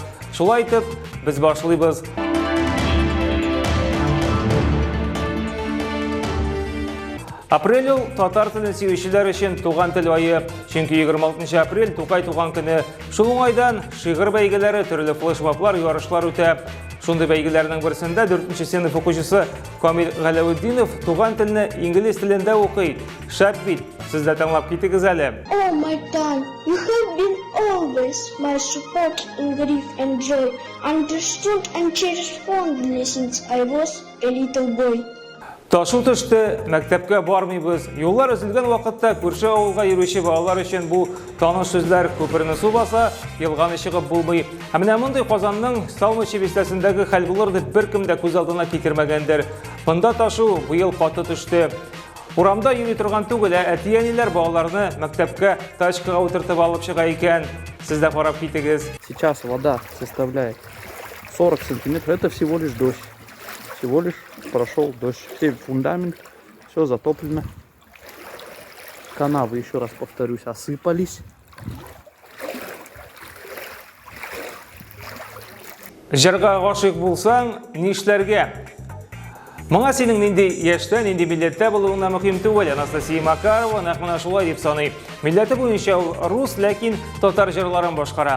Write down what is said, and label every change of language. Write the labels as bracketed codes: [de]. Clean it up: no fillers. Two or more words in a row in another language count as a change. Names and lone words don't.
[tt] Шулай итеп, без башлыйбыз. Апрель татар телен сөючеләр өчен туган тел айы. Чөнки 26 апрель Тукай туган көне. Шул уңайдан шигырь бәйгеләре, төрле флешмоблар, ярышлар үтә. Шундый бәйгеләрнең берсендә 4-нче сыйныф укучысы Камил Галәветдинов туган телне инглиз телендә укый. Шәп бит, сез дә тыңлап китегез әле. [en] Oh my God, you have been always my support in grief and joy, understood and cherished fondly since I was a little boy. [tt] Ташу төште, мәктәпкә бармыйбыз. Юллар өзелгән вакытта күрше авылга йөрүче балалар өчен бу таныш сүзләр күперне су баса, елганы чыгып булмый. Һәм менә мондый Казанның Салмычы бистәсендәге хәл булыр дип беркем дә күз алдына китермәгәндер. Монда ташу быел каты төште. Урамда йөри торган түгел, әти-әниләр балаларны мәктәпкә тачкага утыртып алып чыга икән. Сез дә карап китегез. [ru] Сейчас вода составляет 40 сантиметров. Это всего лишь дождь. Всего лишь прошел дождь. Все фундамент, все затоплено. Канавы, еще раз повторюсь, осыпались. [tt] Җырга гашыйк булсаң, нишләргә? Моңа синең нинди яшьтә, нинди милләттә булуыңа мөһим түгел. Анастасия Макарова нәкъ менә шулай дип саный. Милләте буенча ул рус, ләкин татар җырларын башкара.